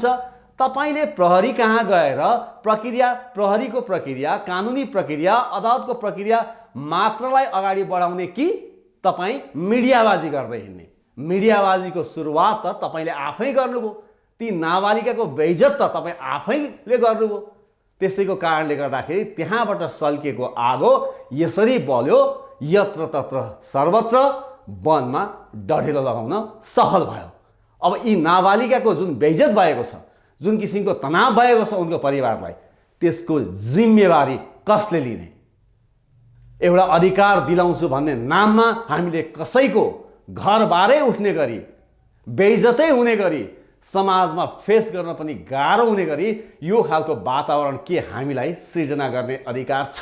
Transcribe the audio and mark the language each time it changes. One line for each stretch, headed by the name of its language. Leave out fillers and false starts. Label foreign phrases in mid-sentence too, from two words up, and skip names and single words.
Nepali: तपाईले प्रहरी कहाँ गएर प्रहरीको प्रक्रिया, कानुनी प्रक्रिया, अदालतको प्रक्रिया मात्रलाई अगाडि बढाउने कि तपाई मिडियाबाजी गर्दै हिँड्ने? मिडियाबाजीको सुरुवात त तपाईले आफै गर्नुभयो। ती नाबालिकाको बेइज्जत त तपाई आफैले गर्नुभयो। त्यसैको कारणले गर्दाखेरि त्यहाँबाट सल्किएको आगो यसरी बल्यो, यत्र तत्र सर्वत्र वनमा डढेलो लगाउन सफल भयो। अब यी नाबालिकाको जुन बेइज्जत भएको छ, जुन किसिमको तनाव भएको छ उनको परिवारलाई, त्यसको जिम्मेवारी कसले लिने? एउटा अधिकार दिलाउँछु भन्ने नाममा हामीले कसैको घरबारै उठ्ने गरी, बेइज्जतै हुने गरी, समाजमा फेस गर्न पनि गाह्रो हुने गरी यो खालको वातावरण के हामीलाई सृजना गर्ने अधिकार छ?